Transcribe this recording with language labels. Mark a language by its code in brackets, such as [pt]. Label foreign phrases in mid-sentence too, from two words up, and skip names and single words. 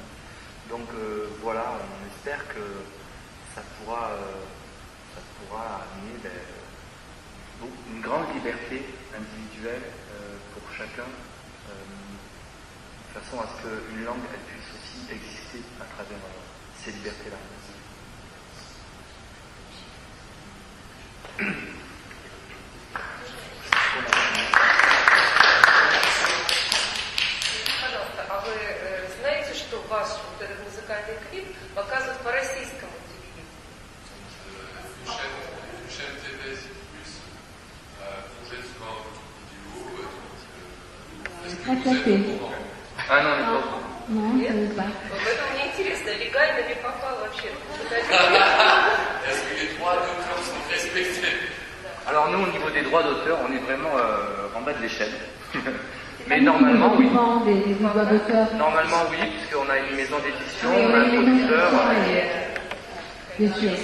[fr] Donc voilà, on espère que ça pourra amener une grande liberté individuelle pour chacun, de façon à ce qu'une langue elle puisse aussi exister à travers ces libertés-là. [ru] Пожалуйста, а вы знаете, что ваш вот этот музыкальный клип показывают по российскому телевидению? [fr] Une chaîne TV, c'est plus, projette souvent vidéo, est-ce que vous êtes au courant? Ah non, mais pas. Non, [ru] Нет? [fr] je ne sais pas. [ru] Вот это мне интересно, легально ли попал вообще? [fr] Est-ce que les droits d'auteur sont respectés? Alors nous, au niveau des droits d'auteur, on est vraiment en bas de l'échelle. Mais normalement, oui. Des droits d'auteur. Normalement, oui, puisqu'on a une maison d'édition, Oui, on a un une maison producteur. d'édition, bien sûr.